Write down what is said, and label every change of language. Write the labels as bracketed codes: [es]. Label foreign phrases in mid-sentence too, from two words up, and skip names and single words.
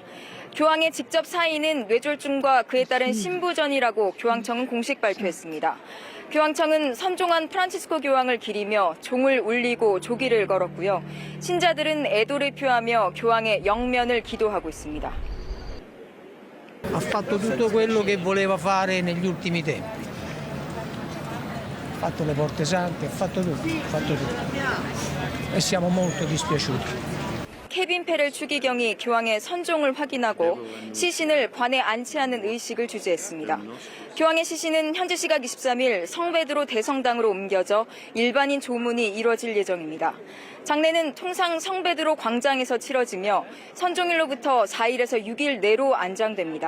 [ko] 교황의 직접 사인은 뇌졸중과 그에 따른 신부전이라고 교황청은 공식 발표했습니다. 교황청은 선종한 프란치스코 교황을 기리며 종을 울리고 조기를 걸었고요. 신자들은 애도를 표하며 교황의 영면을 기도하고 있습니다. [it] Ha fatto tutto quello che voleva fare negli ultimi tempi. Ha fatto le porte sante, ha fatto tutto. E siamo molto dispiaciuti. [ko] 케빈 페렐 추기경이 교황의 선종을 확인하고 시신을 관에 안치하는 의식을 주재했습니다. 교황의 시신은 현지 시각 23일 성베드로 대성당으로 옮겨져 일반인 조문이 이뤄질 예정입니다. 장례는 통상 성베드로 광장에서 치러지며 선종일로부터 4일에서 6일 내로 안장됩니다.